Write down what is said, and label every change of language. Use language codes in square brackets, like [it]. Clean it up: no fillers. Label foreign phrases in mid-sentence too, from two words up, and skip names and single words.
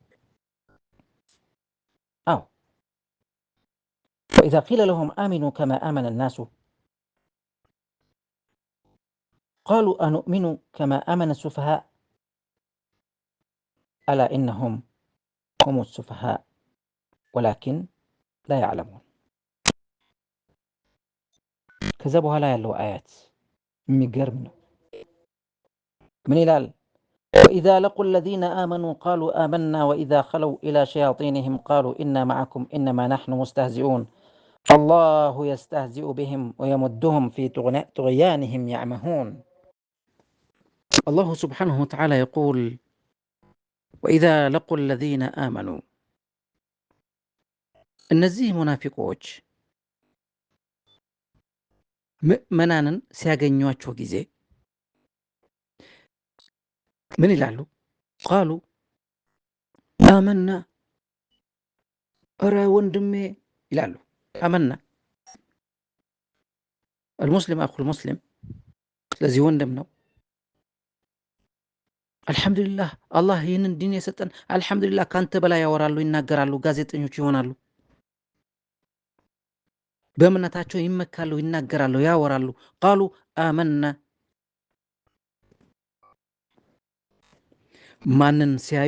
[ar] አዎ። وإذا قيل لهم آمنوا كما آمن الناس قالوا أنؤمن كما آمن السفهاء ألا إنهم هم السفهاء ولكن لا يعلمون። [am] ከዛ በኋላ ያለው አያት የሚገርም ነው። ምን ይላል? [ar] وإذا لقوا الذين آمنوا قالوا آمنا وإذا خلوا إلى شياطينهم قالوا إنا معكم إنما نحن مستهزئون الله يستهزئ بهم ويمدهم في طغيانهم يعمهون. الله سبحانه وتعالى يقول وإذا لقوا الذين آمنوا [am] እነዚህ ሙናፊቆች ምእመናንን ሲያገኟቸው ጊዜ ምን ይላሉ? [ar] قالوا آمنا፣ [am] እረ ወንድሜ ይላሉ። አመና [ar] المسلم أخو المسلم [am] ስለዚህ ወንድም ነው። አልሐምዱሊላህ አላህ ይህንን ዲን የሰጠን አልሐምዱሊላህ ካንተ በላይ ያወራሉ፣ ይናገራሉ፣ ጋዜጠኞች ይሆናሉ፣ በእምነታቸው ይመካሉ፣ ይናገራሉ፣ ያወራሉ። [ar] قالوا آمنا [am] ማንን ሲያዩ?